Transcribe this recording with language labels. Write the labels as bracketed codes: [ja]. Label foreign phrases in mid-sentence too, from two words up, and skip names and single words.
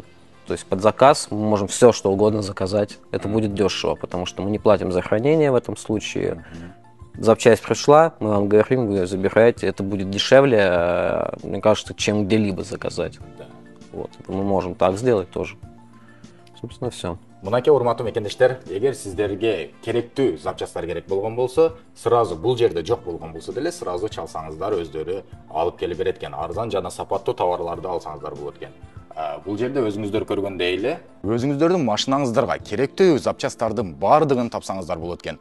[ru] То есть под заказ мы можем все, что угодно заказать. Это будет дешево, потому что мы не платим за хранение в этом случае. Запчасть пришла, мы вам говорим, вы ее забираете. Это будет дешевле, мне кажется, чем где-либо заказать. Вот. Мы можем так сделать тоже. Собственно, все. [ky] Мынаке урматтуу мекендештер, эгер сиздерге керектүү запчастар керек болгон болсо, сразу бул жерде жок болгон болсо деле сразу чалсаңыздар, өздөрү алып келип берет экен. Арзан жана сапаттуу товарларды алсаңыздар болот экен. Бул жерде өзүңүздөр көргөндөй эле, өзүңүздөрдүн машинаңыздарга керектүү запчасттардын баардыгын тапсаңыздар болот экен.